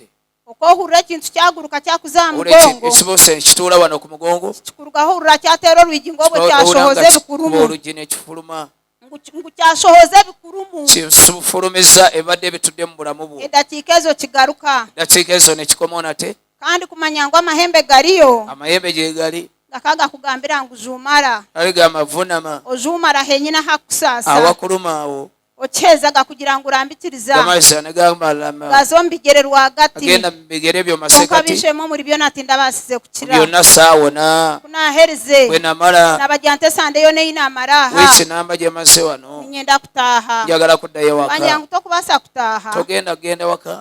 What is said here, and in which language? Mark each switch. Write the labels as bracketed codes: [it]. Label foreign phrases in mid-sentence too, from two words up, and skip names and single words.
[nyn] okohurira ekintu kyaguruka kyakuza aha [lg] owulira [nyn] mugongo [lg] ekibuusa nekituula wano ku mugongo [nyn] kikurugaho ohurira kyateera olwigi ng'obwe kyashohoza ebikurumu [lg] olugi nekifuluma [nyn] ngu kyashohoza ebikurumu [lg] kifulumiza ebadde bitudde mu bulamu bwo [nyn] eddakiika ezo kigaruka [lg] eddakiika ezo nekikomawo nate [nyn] kandi kumanya ngu amahembe galiyo [lg] amayembe gye gali [nyn] gakaga kugambira ngu zuumara [lg] gali gamavunama [nyn] ozuumara henyina hakusaasa [lg] awakuluma awo [nyn] okyezaga kugira ngu orambikiriza [lg] gamaliza ne gamalama [nyn] gaza omu bigere rwagati [lg] agenda mu bigere byo [nyn] konka [lg] masekati [nyn] bishemu omuri byona tindabasize kukira [lg] byonna saawona [nyn] kunaherize [lg] bwe namala [nyn] nabagira nti esande yo neyina amaraha [lg] wiiki namba gye maze wano [nyn] ninyenda kutaaha [lg] njagala kuddayo [nyn] bangira [lg] waka [nyn] ngu tokubasa kutaaha [lg] togenda kugenda waka